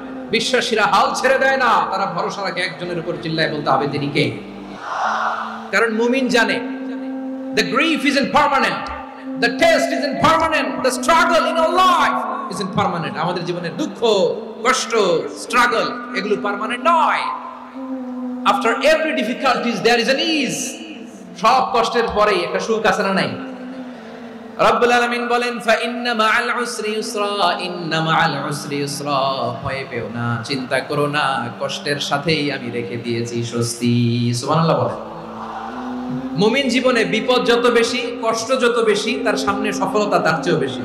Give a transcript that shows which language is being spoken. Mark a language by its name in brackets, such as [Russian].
[Bangla] বিশ্বাসীরা হাল ছেড়ে দেয় না, তারা ভরসা রাখে একজনের উপর। চিল্লায় বলতে হবে তিনি কে? কারণ মুমিন জানে [English] the grief isn't permanent, the test isn't permanent, the struggle in our life isn't permanent. [Bangla] আমাদের জীবনের দুঃখ, কষ্ট, স্ট্রাগল এগুলো পার্মানেন্ট নয়। [English] After every difficulties there is an ease. [Bangla] সব কষ্টের পরেই একটা সুখ আছে না নাই? রব্বুল আলামিন বলেন [Arabic] ফা ইন্না মাআল উসরি ইউসরা, [Bangla] ইন্না মাআল উসরি ইউসরা, ভয় পেও না, চিন্তা করো না, কষ্টের সাথেই আমি রেখে দিয়েছি স্বস্তি। সুবহানাল্লাহ বলেন। মুমিন জীবনে বিপদ যত বেশি, কষ্ট যত বেশি, তার সামনে সফলতা তার চেয়েও বেশি।